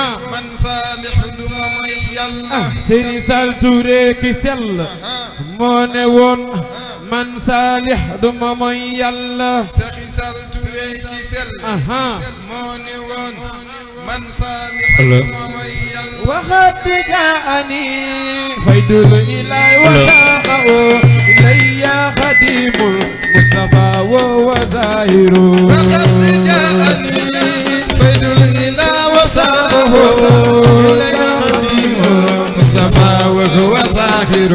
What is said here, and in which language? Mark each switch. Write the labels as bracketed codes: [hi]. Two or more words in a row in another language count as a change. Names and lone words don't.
[wo] man saalix duma may Yàlla Serigne Sall Touré ki sell moo ne woon man saalix duma moy Yàlla Cheikh Sall Touré ki sell aha moo ne woon man saalix duma may Yàlla [ar] وقد جاءني فيد الإله وساقه إلي خديم المصطفى وهو ظاهر وقد جاءني فيد الإله وساقه إلي خديم المصطفى وهو ظاهر